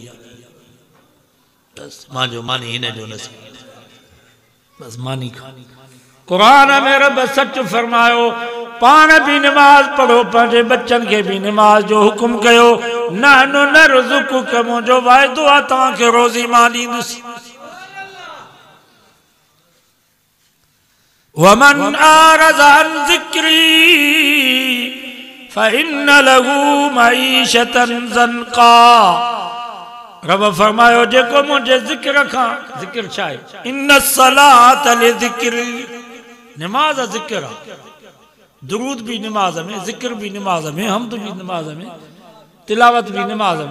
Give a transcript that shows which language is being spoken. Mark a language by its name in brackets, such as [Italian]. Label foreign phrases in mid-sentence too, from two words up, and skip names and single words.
[Sindhi] बसि मुंहिंजो मानी हिन जो नसीब, बसि मानी खा। कुरान में रब सच फरमायो, पाण भी नमाज पढ़ो, पंहिंजे बच्चन के भी नमाज जो हुक्म कयो। [Arabic] نحن نرزقك, [Sindhi] मुंहिंजो वाइदो आहे तव्हांखे रोज़ी मां ॾींदुसि। [Arabic] ومن أعرض عن ذكري فإن له معيشة ضنكا. [Sindhi] रब फरमायो जेको मुंहिंजे ज़िक्र खां, ज़िक्र छा आहे? [Arabic] إن الصلاة لذكري, [Sindhi] नमाज ज़िक्र आहे, दुरूद भी नमाज में, जिक्र भी नमाज में, हमद भी नमाज में, तिलावत भी नमाज में।